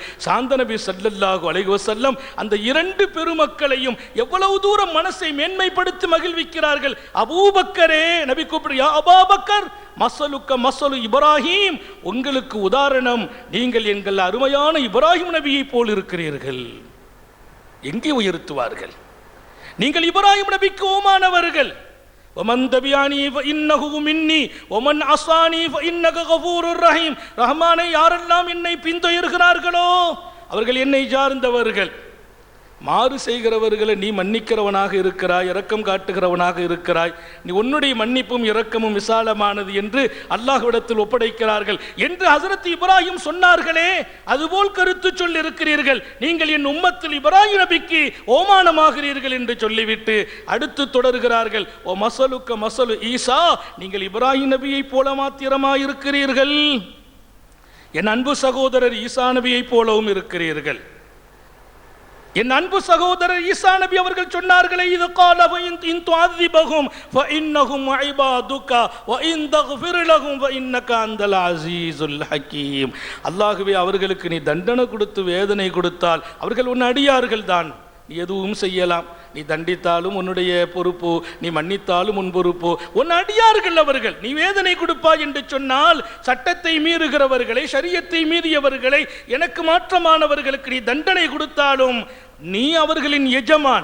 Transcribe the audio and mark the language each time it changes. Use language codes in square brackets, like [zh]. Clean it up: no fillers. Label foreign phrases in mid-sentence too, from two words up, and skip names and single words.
[ta] சாந்த நபி [ar] صلى الله عليه وسلم [ta] அந்த 2 பெருமக்களையும் எவ்வளவு தூரம் மனசை மேன்மைப்படுத்தி மகிழ்விக்கிறார்கள். அபூபக்கரே, நபி கூப்பிடு, [ar] يا أبا بكر، مثلك مثل إبراهيم, [ta] உங்களுக்கு உதாரணம் நீங்கள் எங்கள் அருமையான இப்ராஹிம் நபியை போல் இருக்கிறீர்கள். எங்கே உயர்த்துவார்கள்? நீங்கள் இப்ராஹிம் நபிக்கு ஓமானவர்கள். [ar] ومن تبعني فإنه مني ومن عصاني فإنك غفور رحيم. [ta] ரஹ்மானை யாரெல்லாம் என்னை பின்தொடர்கிறார்களோ அவர்கள் என்னை சார்ந்தவர்கள். மாறு செய்கிறவர்களை நீ மன்னிக்கிறவனாக இருக்கிறாய், இரக்கம் காட்டுகிறவனாக இருக்கிறாய், நீ உன்னுடைய மன்னிப்பும் இரக்கமும் விசாலமானது என்று அல்லாஹ்விடத்தில் ஒப்படைக்கிறார்கள் என்று ஹஸரத் இப்ராஹிம் சொன்னார்களே, அதுபோல் கருத்து சொல்லி இருக்கிறீர்கள். நீங்கள் என் உம்மத்தில் இப்ராஹிம் நபிக்கு ஓமானமாகிறீர்கள் என்று சொல்லிவிட்டு அடுத்து தொடர்கிறார்கள், ஓ [ar] مثلك مثل عيسى, [ta] நீங்கள் இப்ராஹிம் நபியை போல மாத்திரமாயிருக்கிறீர்கள், என் அன்பு சகோதரர் ஈசா நபியை போலவும் இருக்கிறீர்கள். என் அன்பு சகோதரர் ஈசா நபி அவர்கள் சொன்னார்களே, இது [ar] قال فإن تعذبهم فإنهم عبادك وإن تغفر لهم فإنك أنت العزيز الحكيم. [ta] அல்லாஹ்வே, அவர்களுக்கு நீ தண்டனை கொடுத்து வேதனை கொடுத்தால் அவர்கள் உன் அடியார்கள் தான், நீ எதுவும் செய்யலாம். நீ தண்டித்தாலும் உன்னுடைய பொறுப்பு, நீ மன்னித்தாலும் உன் பொறுப்பு, உன் அடியார்கள் அவர்கள். நீ வேதனை கொடுப்பாய் என்று சொன்னால் சட்டத்தை மீறுகிறவர்களை, ஷரியத்தை மீறியவர்களை, எனக்கு மாற்றமானவர்களுக்கு நீ தண்டனை கொடுத்தாலும் நீ அவர்களின் எஜமான்.